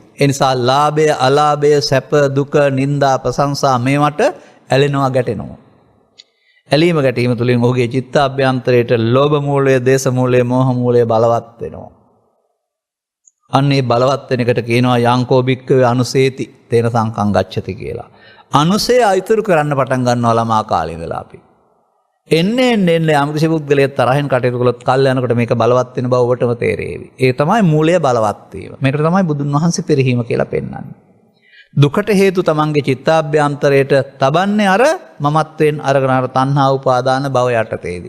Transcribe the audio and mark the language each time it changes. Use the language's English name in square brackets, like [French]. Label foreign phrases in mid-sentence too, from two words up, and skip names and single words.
[Sinhala] ඒ නිසා ලාභය, අලාභය, සැප, දුක, නිന്ദා, ප්‍රශංසා මේවට ඇලෙනවා, ගැටෙනවා. ඇලීම ගැටීම තුළින් ඔහුගේ චිත්තාභ්‍යන්තරයට ලෝභ මූලය, දේශ මූලය, මෝහ මූලය බලවත් වෙනවා. අන්නේ බලවත් වෙන එකට කියනවා [Pali] යංකෝ භික්ඛවේ අනුසේති තේන සංකං ගච්ඡති [Sinhala] කියලා. අනුසය අයිතුරු කරන්න පටන් ගන්නවා ළමා කාලේ ඉඳලා අපි. එන්නේ යම් කිසි පුද්ගලයෙක් තරහෙන් කටයුතු කළොත් කල් යනකොට මේක බලවත් වෙන බව ඔබටම තේරෙවි. ඒ තමයි මූලය බලවත් වීම. මේකට තමයි බුදුන් වහන්සේ පෙරහීම කියලා පෙන්වන්නේ. දුකට හේතු තමන්ගේ චිත්තාභ්‍යන්තරයට තබන්නේ අර මමත්වෙන් අරගෙන අර තණ්හා උපාදාන භව යටතේදී.